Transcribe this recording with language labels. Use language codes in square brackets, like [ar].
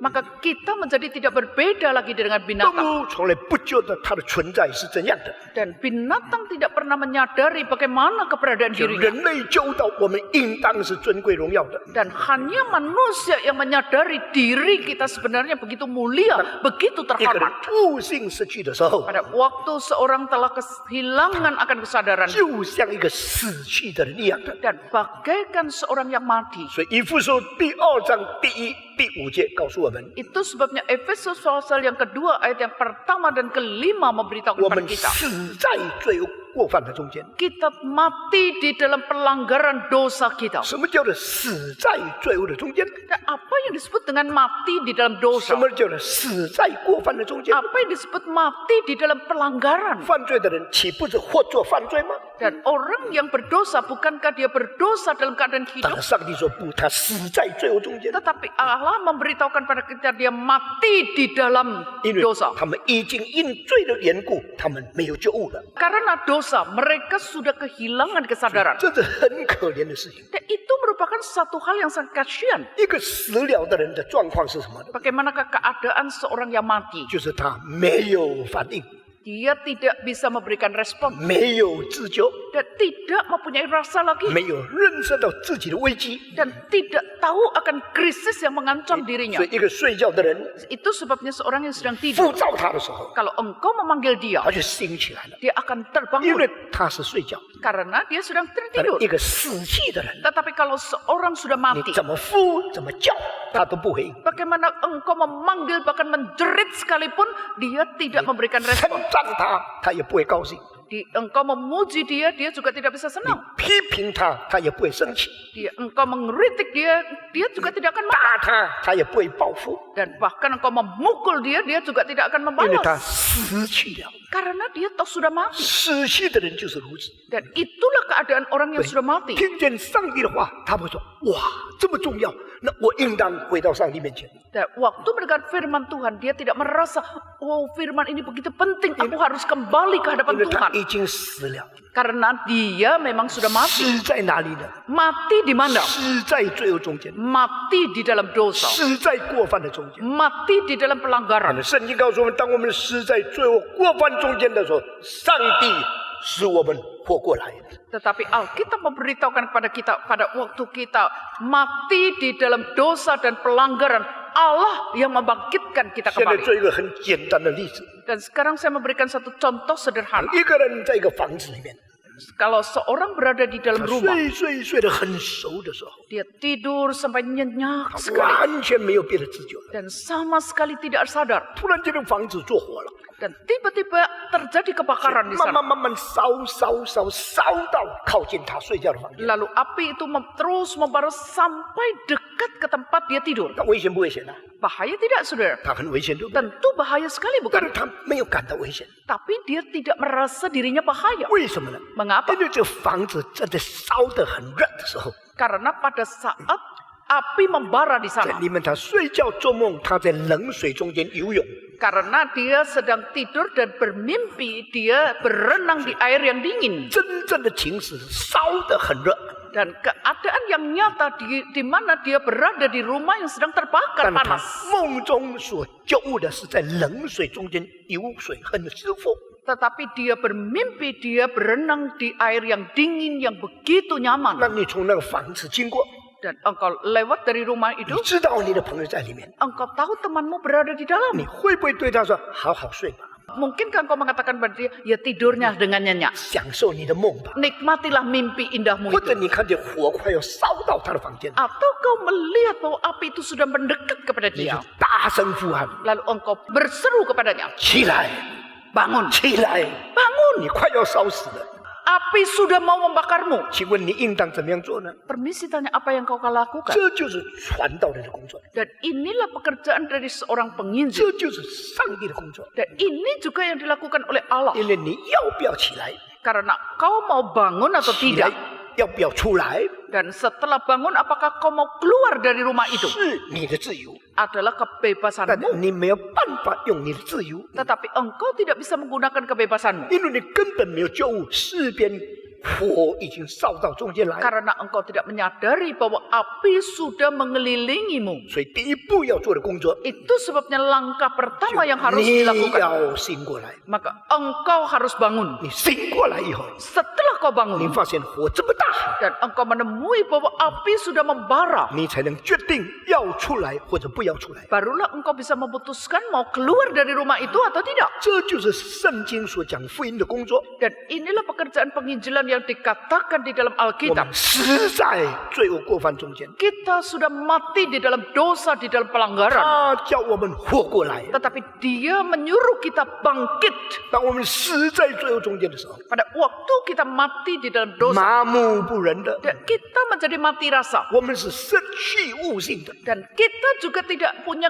[id] maka kita menjadi tidak berbeda lagi dengan [zh] 动 [id] binatang. [zh] 物从来不觉得它的存在是怎样的， [id] Dan binatang tidak pernah menyadari bagaimana keberadaan [zh] 就 [id] dirinya. [zh] 人类就到我们应当是尊贵荣耀的。 [id] Dan hanya manusia yang menyadari diri kita sebenarnya begitu mulia, begitu [zh] 一个人 [id] terhormat. [zh] 悟性失去的时候， [id] Pada waktu seorang telah kehilangan akan kesadaran [zh] 就像一个死去的人一样的。 [id] dan bagaikan seorang yang mati. [zh] 所以以弗所第2章第1、第5节告诉我们， [id] Itu sebabnya Efesus pasal yang kedua ayat yang pertama dan kelima memberitahu [zh] 我 [id] kepada [zh] 们 [id] kita. [zh] 死在罪恶过犯的中间。 [id] Kita mati di dalam pelanggaran dosa kita. [zh] 什么叫做死在罪恶的中间？ [id] Dan apa yang disebut dengan mati di dalam [zh] 什 [id] dosa? [zh] 么叫做死在过犯的中间？ [id] Apa yang disebut mati di dalam pelanggaran? [zh] 犯罪的人岂不是活做犯罪吗？ [id] Dan orang yang berdosa, bukankah dia berdosa dalam keadaan [zh] 但 [id] hidup? [zh] 是上帝说不，他死在罪恶中间， [id] Tetapi Allah memberitahukan pada kita dia mati di dalam [zh] 因为 [id] dosa. [zh] 他们已经因罪的缘故，他们没有救悟了， [id] Karena dosa, mereka sudah kehilangan kesadaran. [zh] 这是很可怜的事情。 [id] Dan itu merupakan satu hal yang sangat kasihan. [zh] 一个死了的人的状况是什么呢？ [id] Bagaimanakah keadaan seorang yang mati? [zh] 就是他没有反应， [id] Dia tidak bisa memberikan respon [zh] 没有自救， [id] dan tidak mempunyai rasa lagi [zh] 没有认识到自己的危机。 [id] dan tidak tahu akan krisis yang mengancam dirinya. [zh] 所以，一个睡觉的人 [id] Itu sebabnya seorang yang sedang [zh] 呼召他的时候， [id] kalau engkau memanggil dia, [zh] 他就醒起来了， [id] dia akan [zh] 因 [id] terbangun [zh] 为他是睡觉。 [id] karena dia sedang [zh] 但 [id] tertidur. [zh] 一个死气的人， [id] Tetapi kalau seorang sudah [zh] 你 [id] mati, [zh] 怎么呼怎么叫，他都不回应。 [id] bagaimana engkau memanggil bahkan menjerit sekalipun, dia tidak memberikan [zh] 称 [id] respon. [zh] 赞他，他也不会高兴； [id] Engkau memuji dia, dia juga tidak bisa [zh] 你 [id] senang. [zh] 批评他，他也不会生气； [id] Engkau mengkritik dia, dia juga tidak akan marah. [zh] 打他，他也不会报复， [id] Dan bahkan engkau memukul dia, dia juga tidak akan [zh] 因为他 [id] membalas. [zh] 死去了。 [id] Karena dia tahu sudah mati. [zh] 死去的人就是如此。 [id] Dan itulah keadaan orang yang sudah mati. [zh] 听见上帝的话，他会说：“哇，这么重要，那我应当回到上帝面前。 [id] Dan waktu mendengar firman Tuhan, dia tidak merasa, oh firman ini begitu penting, aku harus kembali ke ” hadapan [zh] 因为他 [id] Tuhan. [zh] 已经死了。 [id] Karena dia memang sudah mati. [zh] 死在哪里呢？ [id] Mati di mana? [zh] 死在罪恶中间， [id] Mati di dalam dosa. [zh] 死在过犯的中间。 [id] Mati di dalam pelanggaran. [zh] 圣经告诉我们，当我们死在罪恶过犯中间的时候，上帝使我们活过来。 [id] Tetapi Alkitab memberitahukan kepada kita pada waktu kita mati di dalam dosa dan pelanggaran, Allah yang membangkitkan kita [zh] 现在 [id] kembali. [zh] 做一个很简单的例子： [id] Dan sekarang saya memberikan satu contoh sederhana. [zh] 一个人在一个房子里面， [id] Kalau seorang berada di [zh] 他 [id] dalam rumah, [zh] 睡得很熟的时候， [id] dia tidur sampai nyenyak [zh] 他 [id] sekali [zh] 完全没有别的自觉了。 [id] dan sama sekali tidak sadar. [zh] 突然间，这个房子着火了， [id] Dan tiba-tiba terjadi kebakaran di [zh] 慢 [id] sana. [zh] 慢烧到靠近他睡觉的房间。 [id] Lalu api itu terus membaras sampai dekat ke tempat dia tidur. [zh] 他危险不危险呢？ [id] Bahaya tidak, saudara? [zh] 他很危险，对不对？ [id] Tentu bahaya sekali, [zh] 但 [id] bukan? [zh] 是他没有感到危险， [id] Tapi dia tidak merasa dirinya bahaya. [zh] 为什么呢？ [id] Mengapa? [zh] 因为这个房子正在烧得很热的时候， [id] Karena pada saat api membara di [zh] 在 [id] sana, [zh] 里面他睡觉做梦，他在冷水中间游泳， [id] karena dia sedang tidur dan bermimpi dia berenang di air yang dingin. [zh] 真正的情势烧得很热， [id] Dan keadaan yang nyata di mana dia berada di rumah yang sedang terbakar [zh] 但他 [id] panas. [zh] 梦中所觉悟的是在冷水中间游水，很舒服。 [id] Tetapi dia bermimpi dia berenang di air yang dingin yang begitu [zh] 那 [id] nyaman. [zh] 你从那个房子经过， [id] Dan engkau lewat dari rumah [zh] 你 [id] itu, [zh] 知道你的朋友在里面， [id] engkau tahu temanmu berada di dalam. [zh] 你会不会对他说：“好好睡吧， [id] Mungkinkah engkau mengatakan pada dia, ya tidurnya dengan nyenyak. [zh] 享受你的梦吧？” [id] Nikmatilah mimpi indahmu [zh] 或者 [id] itu. [zh] 你看见火快要烧到他的房间， [id] Atau kau melihat bahwa api itu sudah mendekat kepada [zh] 你就 [id] dia. [zh] 大声呼喊 [id] Lalu engkau berseru kepadanya, [zh] 起来， [id] bangun, [zh] 起来！ [id] bangun. [zh] 你快要烧死了， [id] Api sudah mau membakarmu. [zh] 请问你应当怎么样做呢？ [id] Permisi tanya apa yang kau lakukan. [zh] 这就是传道人的工作， [id] Dan inilah pekerjaan dari seorang penginjil. [zh] 这就是上帝的工作。 [id] Dan ini juga yang dilakukan oleh Allah. [zh] 因为你要不要起来， [id] Karena kau mau bangun atau [zh] 起来 [id] tidak. [zh] 要不要出来， [id] Dan setelah bangun apakah kau mau keluar dari rumah itu. [zh] 是你的自由， [id] Adalah [zh] 但 [id] kebebasanmu. [zh] 你没有办法用你的自由， [id] Tetapi engkau tidak bisa menggunakan kebebasanmu. [zh] 因为你根本没有觉悟。诗篇火已经烧到中间来， [id] Karena engkau tidak menyadari bahwa api sudah mengelilingimu. [zh] 所以第一步要做的工作， [id] Itu sebabnya langkah pertama yang harus [zh] 你 [id] dilakukan. [zh] 要醒过来。 [id] Maka engkau harus bangun. [zh] 你醒过来以后， [id] Setelah kau [zh] 你 [id] bangun [zh] 发现火这么大， [id] dan engkau menemui bahwa api sudah membara, [zh] 你才能决定要出来或者不要出来。 [id] barulah engkau bisa memutuskan mau keluar dari rumah itu atau tidak. [zh] 这就是圣经所讲福音的工作。 [id] Dan inilah pekerjaan penginjilan yang dikatakan di dalam [zh] 我 [id] Alkitab. [zh] 们死在罪恶过犯中间， [id] Kita sudah mati di dalam dosa, di dalam pelanggaran. [zh] 他叫我们活过来。 [id] Tetapi dia menyuruh kita bangkit. [zh] 当我们死在罪恶中间的时候， [id] Pada waktu kita mati di dalam dosa, [zh] 麻木不仁的， [id] dan kita menjadi mati rasa. [zh] 我们是失去悟性的， [id] Dan kita juga tidak punya